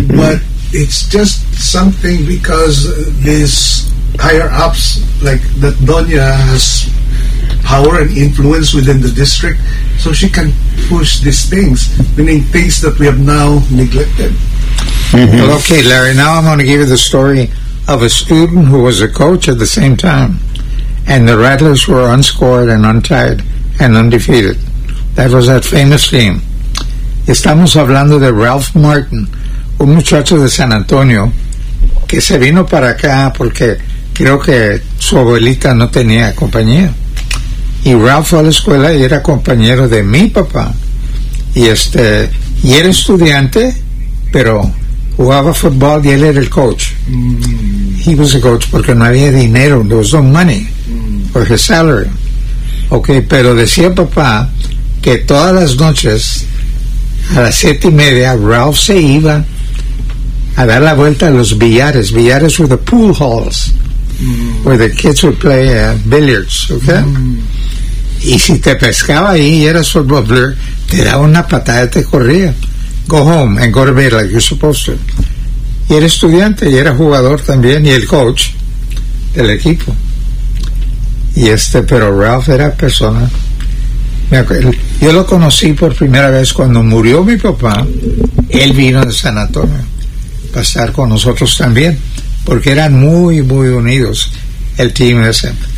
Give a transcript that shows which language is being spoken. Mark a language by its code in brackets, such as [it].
[en] But it's just something because these higher-ups, like that Doña has power and influence within the district, so she can push these things, meaning things that we have now neglected. Well, okay, Larry, now I'm going to give you the story of a student who was a coach at the same time. And the Rattlers were unscored and untied and undefeated. That was that famous team. [es] Estamos hablando de Ralph Martin, un muchacho de San Antonio, que se vino para acá porque creo que su abuelita no tenía compañía. Y Ralph fue a la escuela y era compañero de mi papá. Y este, y era estudiante, pero jugaba fútbol y él era el coach. [en] He was a coach [es] porque no había dinero, [en] there was no money for his salary. [es] Okay, pero decía papá que todas las noches a las 7:30 Ralph se iba a dar la vuelta a los billares. [en] Billares were the pool halls where the kids would play billiards. [es] Okay, y si te pescaba ahí y eras football player, te daba una patada y te corría. [en] Go home and go to bed like you're supposed to. [es] Y era estudiante y era jugador también y el coach del equipo. Y este, pero Ralph era persona. Yo lo conocí por primera vez cuando murió mi papá. Él vino de San Antonio para estar con nosotros también, porque eran muy, muy unidos el team ese.